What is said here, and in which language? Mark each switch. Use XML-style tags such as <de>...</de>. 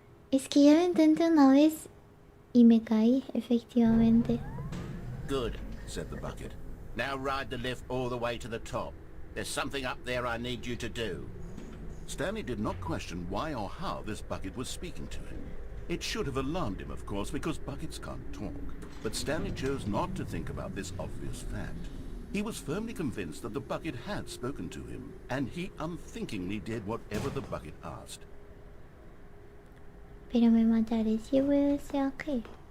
<es>Es que ya lo intenté una vez y me caí, efectivamente.</es> <en>Good, said the bucket. Now ride the lift all the way to the top. There's something up there I need you to do. Stanley did not question why or how this bucket was speaking to him. It should have alarmed him, of course, because buckets can't talk. But Stanley chose not to think about this obvious fact. He was firmly convinced that the bucket had spoken to him, and he unthinkingly did whatever the bucket asked.</en> <es>Pero me mataré si voy hacia aquí.</es>